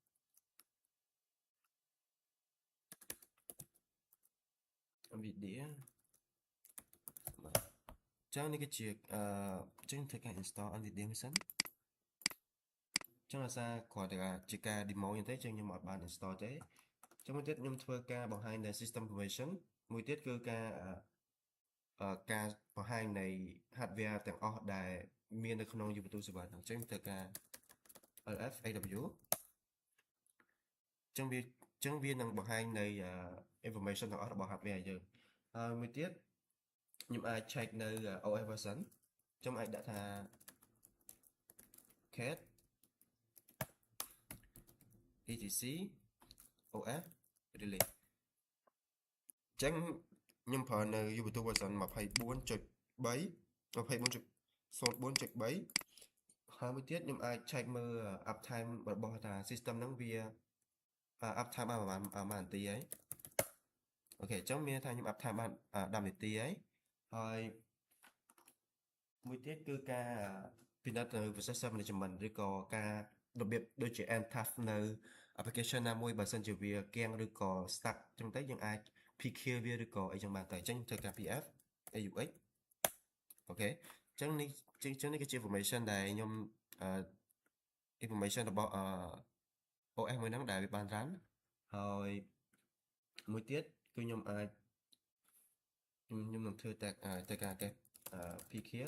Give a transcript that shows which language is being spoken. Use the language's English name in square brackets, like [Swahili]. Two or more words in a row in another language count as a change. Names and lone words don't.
[Khmer] ចឹងនេះគឺជាចឹងធ្វើការ install NVIDIA មួយសិនចឹងដោយសារគ្រាន់តែជាការ demo ទេចឹងខ្ញុំអត់បាន install ទេចឹងមួយទៀតខ្ញុំធ្វើការបង្ហាញនៅ [English] system information [Khmer] មួយទៀតគឺការបង្ហាញនៃ hardware ទាំងអស់ដែលមាននៅក្នុង Ubuntu server ហ្នឹងចឹងធ្វើការ ls aw ចឹងវានឹងបង្ហាញនៃ information ទាំងអស់របស់ hardware យើងហើយមួយទៀតខ្ញុំអាច check នៅ [English] OS version [Khmer] ខ្ញុំអាចដាក់ថា [English] cat etc OS release [Khmer] ចឹងខ្ញុំប្រើនៅ Ubuntu version 24.3 24.04.3 ហើយមួយទៀតខ្ញុំអាច check មើល uptime របស់ថា system ហ្នឹងវា uptime បានប្រហែលនាទីហើយអូខេចឹងមានថា ខ្ញុំ uptime បាន10នាទីហើយមួយទៀតគឺការពិនិត្យនៅ [English] processor management [Khmer] ឬក៏ការរបៀប ដូចជា [English] end task [Khmer] នៅ application ណាមួយបើសិនជាវាគាំងឬក៏ stuck ចឹងទៅយើងអាច PK វាឬក៏អីចឹងបានតែចឹងធ្វើការ PF AUX អូខេចឹងនេះគឺជា information ដែលខ្ញុំinformation របស់OS មួយហ្នឹងដែលវាបាន run ហើយមួយទៀតគឺខ្ញុំអាចខ្ញុំនឹងធ្វើតែការតេស្តPK